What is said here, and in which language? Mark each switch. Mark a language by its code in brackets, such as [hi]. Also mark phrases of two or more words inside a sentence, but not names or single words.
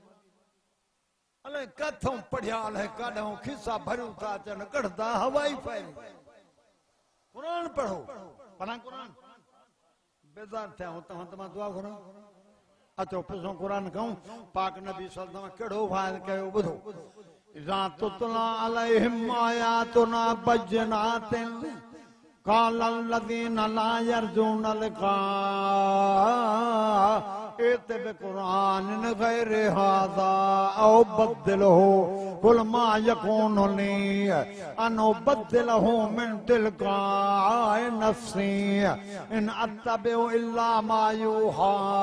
[sd] अलाए किथां पढ़िया अलाए काॾां खिसा भरियूं था अचनि कढंदा हवाई फाइल कुरान पढ़ो पढ़ा कुरान बेज़ार थिया हो तव्हां त मां दुआ घुरां अचो पुछो कुरान कहूं पाक नबी सल्लल्लाहु अलैहि वसल्लम केड़ो वाइज कयो ॿुधो [ar] إذا تتلى عليهم آياتنا بينات قال الذين لا يرجون لقاء ائت بقرآن غير هذا أو بدله قل ما يكون لي أن أبدله من تلقاء نفسي إن أتبع إلا ما يوحى